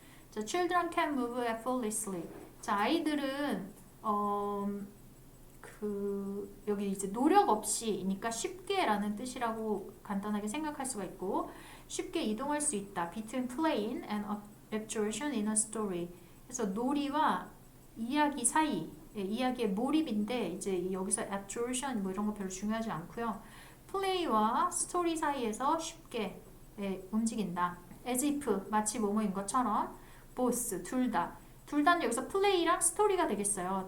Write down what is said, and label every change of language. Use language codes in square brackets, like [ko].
[en] 자, children can move effortlessly. [ko] 자, 아이들은 여기 이제 노력 없이니까 쉽게라는 뜻이라고 간단하게 생각할 수가 있고 쉽게 이동할 수 있다. [en] Between playing and absorption in a story. [ko] 그래서 놀이와 이야기 사이, 이야기의 몰입인데 이제 여기서 absorption 뭐 이런 거 별로 중요하지 않고요. 플레이와 스토리 사이에서 쉽게 움직인다. [en] as if [ko] 마치 뭐뭐인 것처럼 [en] both [ko] 둘 다는 여기서 플레이랑 스토리가 되겠어요.